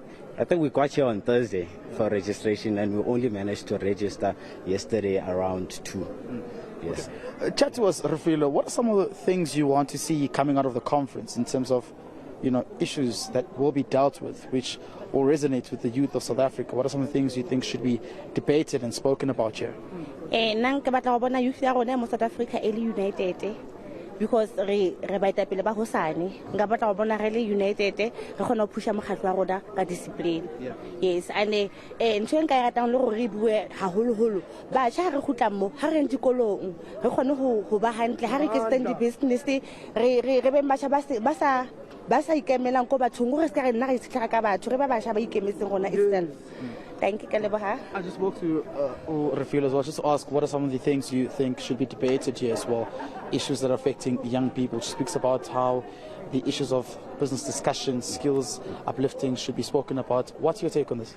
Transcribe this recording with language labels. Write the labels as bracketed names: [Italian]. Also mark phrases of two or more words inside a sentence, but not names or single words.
[English] I think we got here on Thursday for registration, and we only managed to register yesterday around 2. Yes. Okay. Chat to us, Refilo. What are some of the things you want to see coming out of the conference in terms of, issues that will be dealt with, which will resonate with the youth of South Africa? What are some of the things you think should be debated and spoken about here? [Tswana] Nna ke batla go bona youth ya rona mo [English] South Africa [Tswana] e le united. because re baetapele ba hosane nka batla go bona re le united re kgona go pusha mokgatlo wa rona ka discipline. [English] Yes, and [Southern Sotho] ntho e nka e ratang le gore re bue haholoholo batjha re gutla mo ha re dikolong re kgone go ba hantle ha re ke stand di-business re be batjha ba sa ikemelang ko bathong gore se ka re nna re itshitlhega ka batho re ba batjha ba ikemetseng rona itself. [English] Thank you, Kaleboha. I just spoke to Refill as well, just to ask what are some of the things you think should be debated here as well, issues that are affecting young people. She speaks about how the issues of business discussion, skills uplifting should be spoken about. What's your take on this?